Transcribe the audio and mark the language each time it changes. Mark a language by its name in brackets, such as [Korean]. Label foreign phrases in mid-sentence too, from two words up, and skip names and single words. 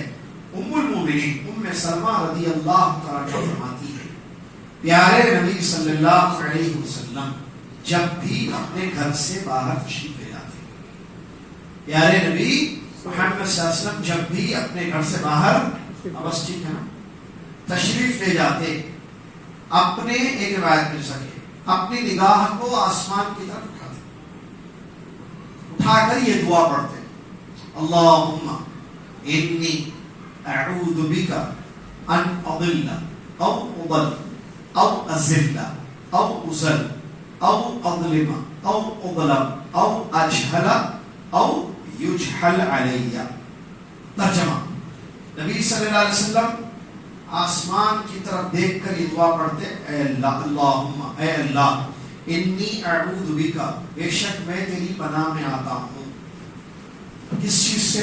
[Urdu] ام المومنین ام سلمہ رضی اللہ تعالیٰ فرماتی ہے, پیارے نبی صلی اللہ علیہ وسلم جب بھی اپنے گھر سے باہر تشریف لے جاتے, پیارے نبی محمد صلی اللہ علیہ وسلم جب بھی اپنے گھر سے باہر, بس ٹھیک ہے نا, تشریف لے جاتے, اپنے, ایک روایت مل سکے, اپنی نگاہ کو آسمان کی طرف اٹھاتے, اٹھا کر یہ دعا پڑھتے, [Arabic] اللہم انی اعوذ بک ان اضل او اضل او ازل او ازل او اظلم او اظلم او اجہل او یجہل علی. [Urdu] ترجمہ, نبی صلی اللہ علیہ وسلم آسمان کی طرف دیکھ کر یہ دعا پڑھتے, اے اللہ, اللہم اے اللہ, [Arabic] انی اعوذ بک, [Urdu] بے شک میں تیری پناہ میں آتا ہوں. کس چیز سے؟